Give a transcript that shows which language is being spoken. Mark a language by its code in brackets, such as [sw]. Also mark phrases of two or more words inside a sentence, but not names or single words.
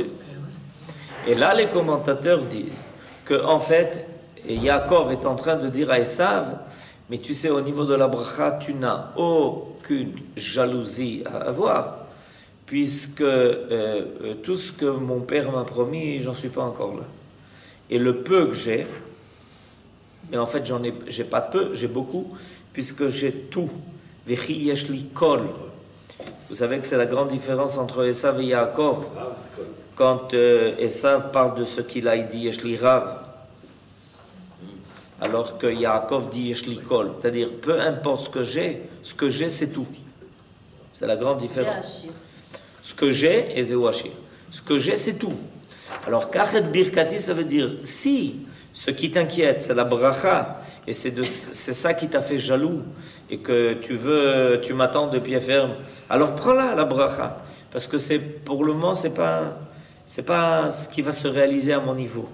[fr] Et là, les commentateurs disent que en fait, Yaakov est en train de dire à Esav, mais tu sais, au niveau de la bracha, tu n'as aucune jalousie à avoir, puisque tout ce que mon père m'a promis, j'en suis pas encore là. Et le peu que j'ai, mais en fait, j'ai pas peu, j'ai beaucoup, puisque j'ai tout. [he] וכי יש לי כל. [fr] Vous savez que c'est la grande différence entre Esav et Yaakov. Quand Esav parle de ce qu'il a dit [he] יש לי רב, [fr] alors que Yaakov dit [he] יש לי כל, [fr] c'est-à-dire peu importe ce que j'ai c'est tout. C'est la grande différence. Ce que j'ai, et Zéouachir, ce que j'ai c'est tout. Alors [he] קח את ברכתי, [fr] ça veut dire si ce qui t'inquiète c'est la bracha, et c'est ça qui t'a fait jaloux, et que tu m'attends de pied ferme, alors prends-la la bracha, parce que pour le moment c'est pas ce qui va se réaliser à mon niveau.